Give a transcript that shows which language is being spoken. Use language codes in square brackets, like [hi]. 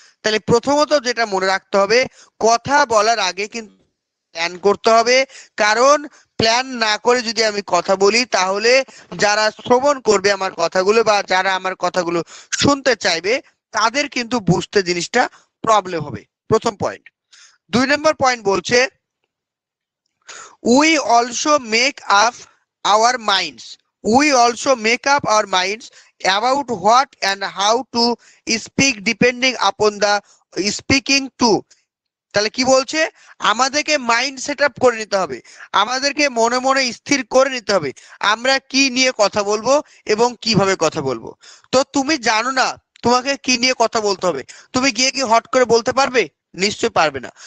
[bn] তাহলে প্রথমত যেটা মনে রাখতে হবে কথা বলার আগে কিন্তু প্ল্যান করতে হবে, কারণ প্ল্যান না করে যদি আমি কথা বলি তাহলে যারা শ্রবণ করবে আমার কথাগুলো বা যারা আমার কথাগুলো শুনতে চাইবে তাদের কিন্তু বুঝতে জিনিসটা প্রবলেম হবে। প্রথম পয়েন্ট। 2 নম্বর পয়েন্ট বলছে [en] We also make up our minds. We also make up our minds about what and how to speak depending upon the speaking to. [bn] তাহলে কি বলছে, আমাদেরকে মাইন্ড সেট আপ করে নিতে হবে, আমাদেরকে মনে মনে স্থির করে নিতে হবে আমরা কি নিয়ে কথা বলবো এবং কিভাবে কথা বলবো। তো তুমি জানো না তোমাকে কি নিয়ে কথা বলতে হবে, তুমি গিয়ে কি হট করে বলতে পারবে? নিশ্চয় পারবে না।